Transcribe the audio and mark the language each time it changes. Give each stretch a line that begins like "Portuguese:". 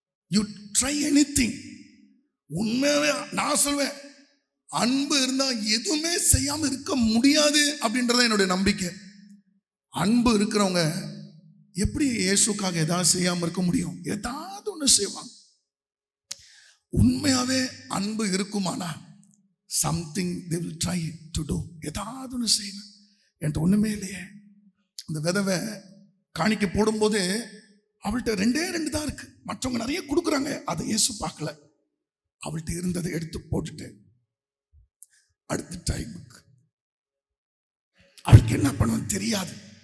English: You try anything.
Tamil: உண்மையாவே நான் சொல்வேன், அன்பு இருந்தா எதுவுமே செய்யாம இருக்க முடியாது அப்படின்றத என்னுடைய நம்பிக்கை. அன்பு இருக்கிறவங்க எப்படி இயேசுக்காக ஏதாவது செய்யாம இருக்க முடியும்? ஏதாவது ஒண்ணு செய்வாங்க. உண்மையாவே அன்பு இருக்குமானா
English: something they will try to do.
Tamil: ஏதாவது ஒன்று செய்யணும். என்கிட்ட ஒண்ணுமே இல்லையே. அந்த விதவை காணிக்க போடும்போது அவள்கிட்ட 2 தான் இருக்கு. மற்றவங்க நிறைய கொடுக்குறாங்க. அதை இயேசு பார்க்கல. அவள்கிட்ட இருந்ததை எடுத்து போட்டுட்டு அடுத்த டைமுக்கு அவளுக்கு என்ன பண்ணுவேன்னு தெரியாது.